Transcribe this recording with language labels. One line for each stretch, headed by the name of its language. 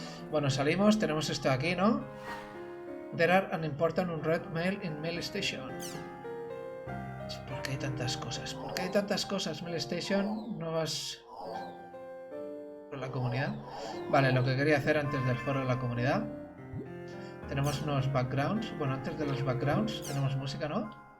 Spanish: Bueno, salimos, tenemos esto aquí, ¿no?
English: There are an important unread mail in Mail Station.
Spanish: ¿Por qué hay tantas cosas? ¿Por qué hay tantas cosas? Mail Station, no vas con la comunidad. Vale, lo que quería hacer antes del foro de la comunidad. Tenemos unos backgrounds. Bueno, antes de los backgrounds tenemos música, ¿no?